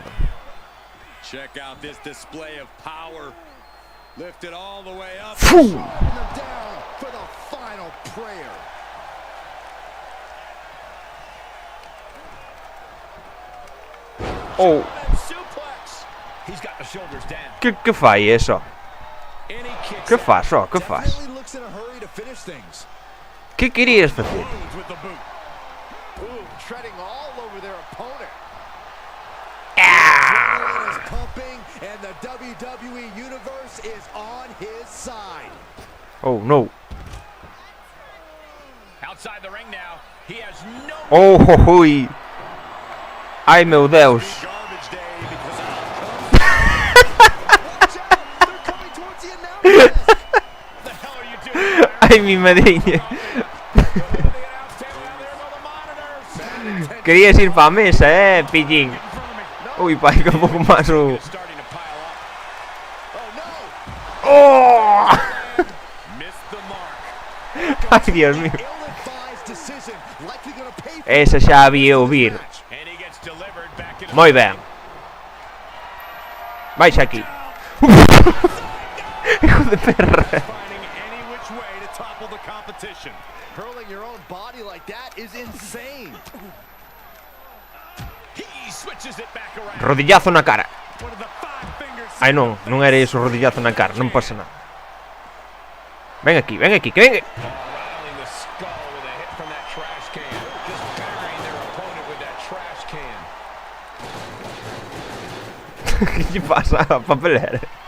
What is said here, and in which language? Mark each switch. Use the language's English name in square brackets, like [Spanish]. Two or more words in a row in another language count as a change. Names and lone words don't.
[English] Check out this display of power. Lifted all the way up. Down for the final prayer. Oh. He's got the shoulders down. [Galician] Que fai eso? [Portuguese] Que faz, ó, que faz? [Galician] Que querías facer? [English] Treading all over their opponent. Ah! Pumping, and the WWE Universe is on his side. Oh no. Outside the ring now. He has no. [Galician] Oh, hui. Ai, meu Deus. Ai, mi madrinha. Querías ir para a mesa, pillín. Ui, pai, que un pouco máis o... Oh! Ai, [Spanish] Dios mío. [Galician] Esa xa había ouvir. Moi ben. Vais aquí. [Spanish] Hijo de perra. [English] Hurling your own body like that is insane. [Galician] Rodillazo na cara. Ai non, non era iso rodillazo na cara, non pasa nada. Ven aquí, que ven. Que lle pasa a papelera?